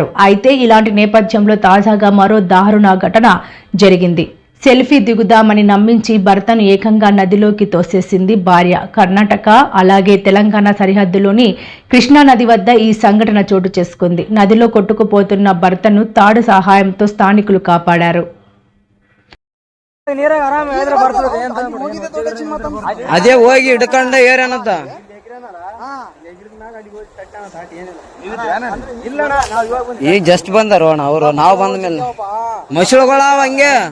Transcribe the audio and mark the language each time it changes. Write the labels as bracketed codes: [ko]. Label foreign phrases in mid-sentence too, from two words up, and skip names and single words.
[te] అయితే ఇలాంటి నేపథ్యంలో తాజాగా మరో దారుణ ఘటన జరిగింది. సెల్ఫీ దిగుదామని నమ్మించి భర్తను ఏకంగా నదిలోకి తోసేసింది భార్య. కర్ణాటక అలాగే తెలంగాణ సరిహద్దులోని కృష్ణా నది వద్ద ఈ సంఘటన చోటు చేసుకుంది. నదిలో కొట్టుకుపోతున్న భర్తను తాడు సహాయంతో స్థానికులు కాపాడారు. [kn] ಅದೇ ಹೋಗಿ ಹಿಡ್ಕೊಂಡ ಏರೇನಂತ ಈಗ ಜಸ್ಟ್ ಬಂದಾರ ಅವರು, ನಾವು ಬಂದ ಮೇಲೆ ಮಸಳುಗಳ ಹಂಗೆ